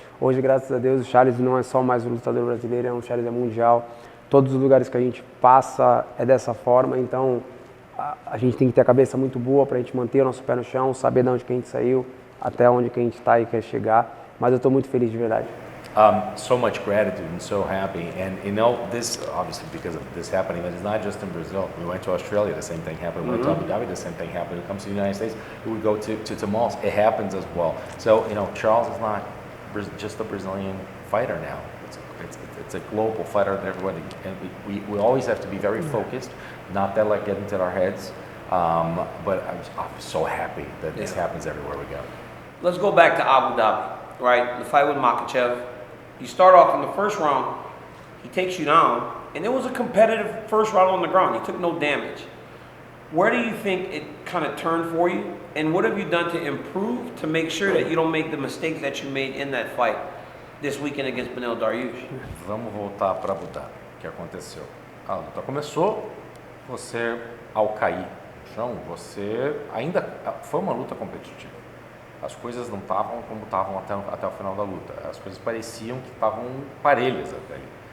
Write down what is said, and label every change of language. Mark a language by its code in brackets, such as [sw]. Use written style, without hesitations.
[pt] Hoje, graças a Deus, o Charles não é só mais um lutador brasileiro, o Charles é mundial. Todos os lugares que a gente passa é dessa forma, então a gente tem que ter a cabeça muito boa para a gente manter o nosso pé no chão, saber de onde que a gente saiu, até onde que a gente está e quer chegar, mas eu estou muito feliz de verdade. [en] So much gratitude and so happy, and you know this obviously because of this happening, but it's not just in Brazil. We went to Australia, the same thing happened. We went to Abu Dhabi, the same thing happened. When it comes to the United States, we would go to malls. It happens as well. So you know, Charles is not just a Brazilian fighter now. it's a global fighter, and everybody, and we always have to be very focused, not that like get into our heads. But I'm so happy that this happens everywhere we go. Let's go back to Abu Dhabi, right? The fight with Makhachev. You start off in the first round, he takes you down, and it was a competitive first round on the ground. You took no damage. Where do you think it kind of turned for you? And what have you done to improve to make sure that you don't make the mistakes that you made in that fight this weekend against Beneil Dariush? [pt] Vamos voltar para Abu Dhabi. O que aconteceu? A luta começou, você, ao cair no chão, você ainda foi uma luta competitiva. As coisas não estavam como estavam até o final da luta. As coisas pareciam que estavam parelhas até ali.